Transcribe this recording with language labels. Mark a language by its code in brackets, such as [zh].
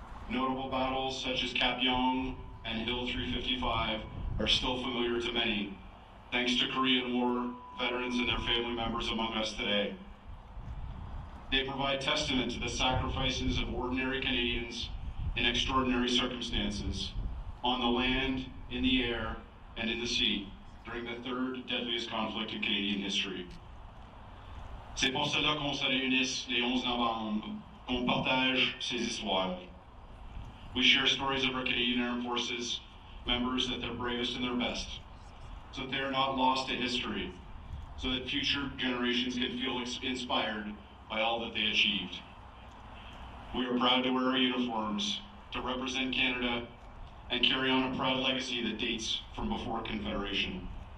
[en] Notable battles such as Kapyong and Hill 355 are still familiar to many, thanks to Korean War veterans and their family members among us today. They provide testament to the sacrifices of ordinary Canadians in extraordinary circumstances, on the land, in the air, and in the sea, during the third deadliest conflict in Canadian history. [fr] C'est pour cela qu'on se réunisse les 11 novembre, qu'on partage ces histoires. [en] We share stories of our Canadian Armed Forces members at their bravest and their best, so that they are not lost to history, so that future generations can feel inspired by all that they achieved. We are proud to wear our uniforms, to represent Canada, and carry on a proud legacy that dates from before Confederation.